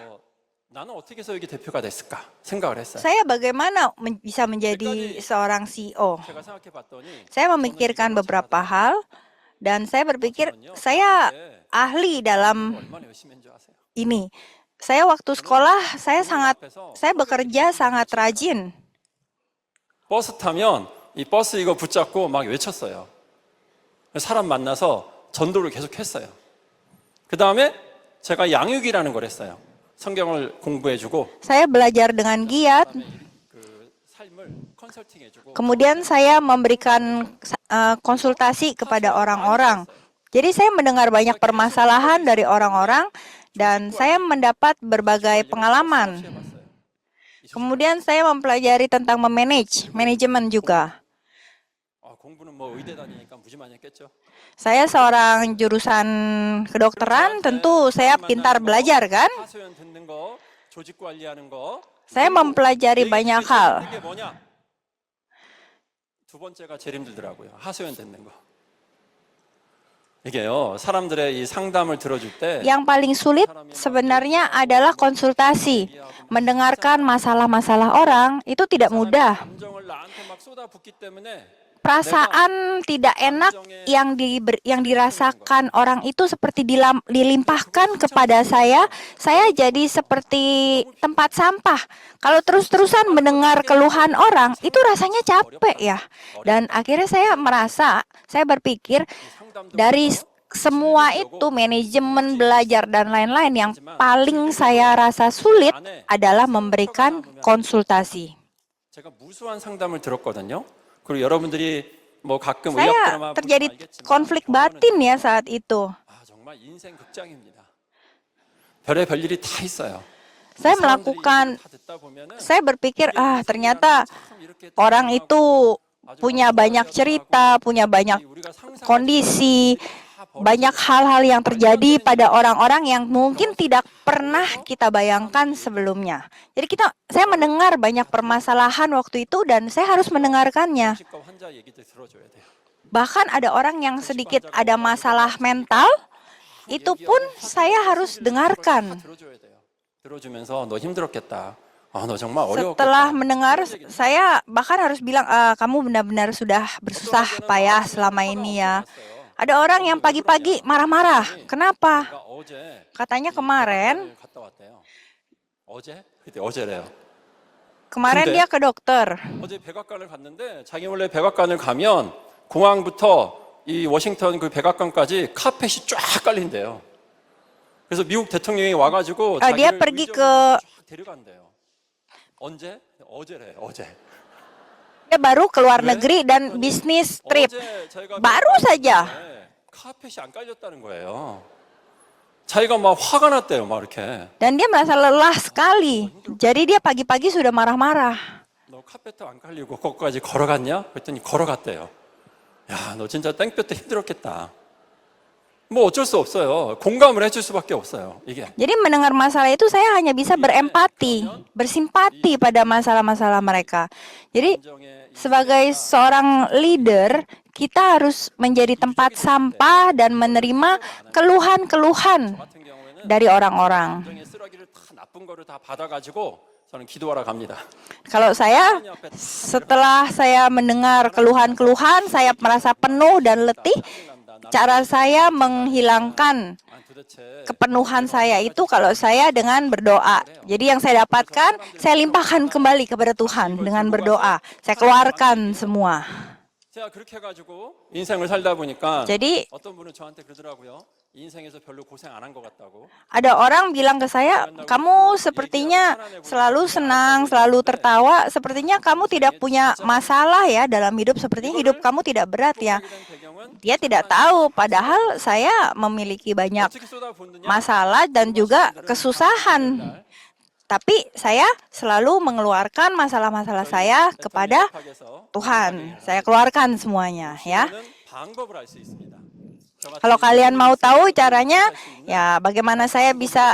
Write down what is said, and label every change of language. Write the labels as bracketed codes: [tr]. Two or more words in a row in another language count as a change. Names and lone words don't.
[id] Saya bagaimana bisa menjadi seorang CEO? Saya memikirkan beberapa hal dan saya berpikir saya ahli dalam ini. Saya waktu sekolah, saya bekerja sangat rajin. [ko] 버스 타면 이 버스 이거 붙잡고 막 외쳤어요. 사람 만나서 전도를 계속 했어요. 그 다음에 제가 양육이라는 걸 했어요. 성경을 공부해주고 [id] Saya belajar dengan giat. [ko] 그 삶을 컨설팅해주고 [id] Kemudian saya memberikan konsultasi kepada orang-orang. Jadi saya mendengar banyak permasalahan dari orang-orang dan saya mendapat berbagai pengalaman. Kemudian saya mempelajari tentang manajemen juga. [ko] 공부는 뭐 의대 다니니까 무지만이 했겠죠. [id] Saya seorang jurusan kedokteran, tentu saya pintar belajar kan? [ko] 하소연 듣는 거, 조직 관리하는 거. [id] Saya mempelajari banyak hal. [ko] 이게 뭐냐? 두 번째가 제일 힘들더라고요. 하소연 듣는 거. 이게요, 사람들의 이 상담을 들어줄 때 [id] Yang paling sulit sebenarnya adalah konsultasi. Mendengarkan masalah-masalah orang itu tidak mudah. [ko] 감정을 나한테 막 쏟아붓기 때문에 [id] Perasaan tidak enak yang dirasakan orang itu seperti dilimpahkan kepada saya jadi seperti tempat sampah. Kalau terus-terusan mendengar keluhan orang, itu rasanya capek ya. Dan akhirnya saya berpikir dari semua itu, manajemen, belajar, dan lain-lain, yang paling saya rasa sulit adalah memberikan konsultasi. [ko] 제가 무수한 상담을 들었거든요. 그리고 여러분들이 뭐 가끔 의학 [id] Saya [ko] 드라마 [id] terjadi [ko] 보시면 알겠지만 [id] konflik batin ya saat itu. [ko] 정말 인생 극장입니다. 별의별 일이 다 있어요. [id] Saya melakukan, saya berpikir, ternyata orang itu punya banyak cerita, punya banyak kondisi, banyak hal-hal yang terjadi pada orang-orang yang mungkin tidak pernah kita bayangkan sebelumnya. Jadi saya mendengar banyak permasalahan waktu itu dan saya harus mendengarkannya. Bahkan ada orang yang sedikit ada masalah mental, itu pun saya harus dengarkan. [ko] 들어주면서 너 힘들었겠다. 너 정말 [id] Setelah [ko] 어려웠겠다. [id] mendengar, saya bahkan harus bilang, kamu benar-benar sudah bersusah payah selama ini ya. Ada orang yang pagi-pagi marah-marah. Kenapa? [ko] 어제 [id] Katanya kemarin [ko] 갔다 왔대요. 어제? 그때 어제래요. 근데? [id] dia ke dokter. [ko] 어제 백악관을 갔는데 자기 몰래 백악관을 가면 공항부터 이 워싱턴 그 백악관까지 카펫이 쫙 깔린대요. 그래서 미국 대통령이 와가지고 [id] Dia [ko] 자기를 [id] pergi [ko] 의정부로 [id] ke- [ko] 쫙 데려간대요. 언제? 어제래. 어제. [id] Dia baru keluar [ko] 왜? [id] negeri dan bisnis trip. [ko] 어제 자기가 바로 사자. 카펫이 안 깔렸다는 거예요. 자기가 막 화가 났대요. 막 이렇게. [id] Dan dia merasa lelah sekali. Jadi dia pagi-pagi sudah marah-marah. [ko] 너 카페트 안 깔리고 거기까지 걸어갔냐? 그랬더니 걸어갔대요. 야, 너 진짜 땡볕에 힘들었겠다. 뭐 어쩔 수 없어요. 공감을 해줄 수밖에 없어요. 이게. [id] Jadi mendengar masalah itu saya hanya bisa berempati, bersimpati pada masalah-masalah mereka. Jadi sebagai seorang leader, kita harus menjadi tempat sampah dan menerima keluhan-keluhan [ko] 같은 경우에는 [id] dari orang-orang. [ko] 감정의 쓰레기를 다 나쁜 거를 다 받아가지고 저는 기도하러 갑니다. [id] Kalau saya, setelah saya mendengar keluhan-keluhan, saya merasa penuh dan letih. Cara saya menghilangkan [ko] 도대체 [id] kepenuhan saya itu kalau saya dengan berdoa. Jadi yang saya dapatkan, saya limpahkan kembali kepada Tuhan dengan berdoa. Saya keluarkan semua. [ko] 제가 그렇게 해가지고 인생을 살다 보니까 [id] Jadi [ko] 어떤 분은 저한테 그러더라고요. 인생에서 별로 고생 안 한 것 같다고. [id] ada orang bilang ke saya, kamu sepertinya selalu senang, selalu tertawa. Sepertinya kamu tidak punya masalah ya dalam hidup. Sepertinya hidup kamu tidak berat ya. [ko] 된 배경은 [id] Dia tidak tahu, padahal saya memiliki banyak [ko] 어떻게 쏟아붓느냐? [id] masalah dan juga kesusahan. Tapi saya selalu mengeluarkan masalah-masalah saya kepada Tuhan. Saya keluarkan semuanya ya. [ko] 방법을 알 수 있습니다. [id] Kalau kalian mau tahu caranya, ya bagaimana saya bisa